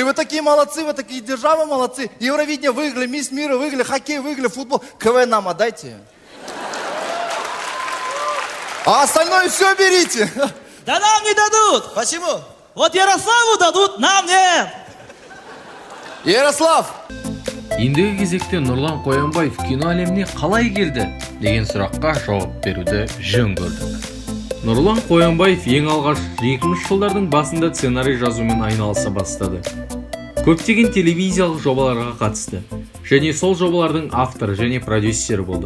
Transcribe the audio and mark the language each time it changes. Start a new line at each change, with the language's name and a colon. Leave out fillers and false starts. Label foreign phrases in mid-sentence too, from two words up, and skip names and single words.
Russian: Вы такие молодцы, вы такие державы молодцы. Евровидение выиграли, Мисс Мира выиграли, хоккей выиграли, футбол. КВН нам отдайте. А остальное все берите. Да нам не дадут. Почему? Вот Ярославу дадут, нам нет. Ярослав!
Kazakh: Ендігі кезекте Нұрлан Қоянбаев кино әлеміне қалай келді деген сұраққа жауап беруді жөн көрдік. Нұрлан Қоянбаев ең алғаш 2000 жылдардың басында сценарий жазумен айналыса бастады. Көптеген телевизиялық жобаларға қатысты, және сол жобалардың авторы және продюсері болды.